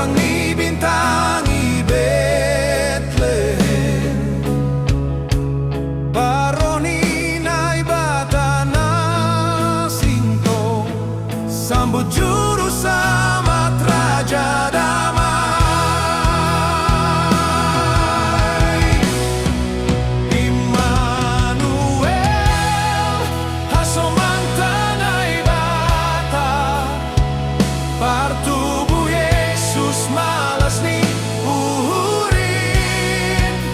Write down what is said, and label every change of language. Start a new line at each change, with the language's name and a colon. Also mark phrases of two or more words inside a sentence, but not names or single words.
Batak Simalungun: ibintangi Betlehem, paroni na ibata na singkong,
Indonesian: sambut juru selamat Raja damai.
Batak Simalungun: Immanuel, hasomantana ibata, partubuh Yesus malas ni uhurin.